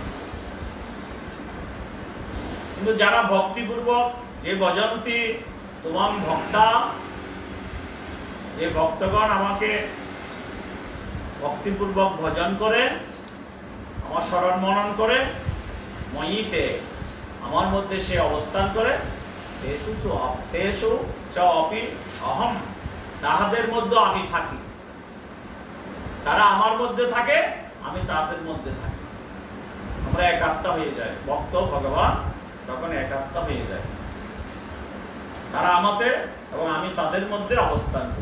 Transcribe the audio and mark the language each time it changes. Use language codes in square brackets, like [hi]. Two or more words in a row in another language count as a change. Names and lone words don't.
[bn] কিন্তু যারা ভক্তিপূর্বক [sa] যে ভজন্তি তোমাং ভক্তা, [bn] যে ভক্তগণ আমাকে ভক্তিপূর্বক ভজন করে, আমার স্মরণ মনন করে, ময়িতে আমার মধ্যে সে অবস্থান করে, [sa] তেষু চ অপি অহম, [bn] তাহাদের মধ্যে আমি থাকি। তারা আমার মধ্যে থাকে, আমি তাদের মধ্যে থাকি। আমরা একাত্ম হয়ে যাই। ভক্ত ভগবান তখন একাত্ম হয়ে যায়। তারা আমাদের এবং আমি তাদের মধ্যে অবস্থান করি।